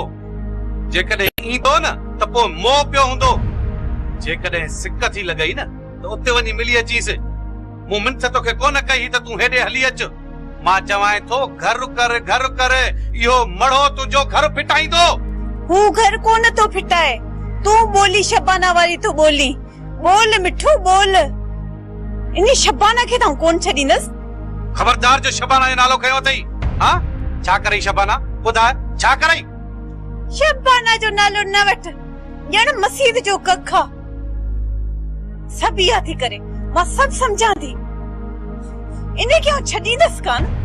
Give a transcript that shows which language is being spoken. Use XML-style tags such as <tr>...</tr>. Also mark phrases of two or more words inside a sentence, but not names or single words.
<sd>जेकॾहिं ईंदो न त पोइ मोह पियो हूंदो। जेकॾहिं सिक थी लॻई न तो उते वञी मिली अचीस। मूं मिनत तोखे कोन कई त तूं हेॾे हली अच। मां चवां थो घर कर इहो मड़ो तुंहिंजो घर फिटाईंदो। हू घर कोन तो फिटाए, तू बोली शबाना वारी तू बोली। बोल मिठू बोल, इन शबाना खे तूं कोन छडींदस। खबरदार जो शबाना जो नालो खयो अथई। हां छा करई शबाना, ॿुधाए छा करई? शबाना जो नालो न वठ, ॼण मस्जिद जो कखा। सब इहा थी करे, मां सब समझां थी, इने क्यों छडींदस कान।</sd>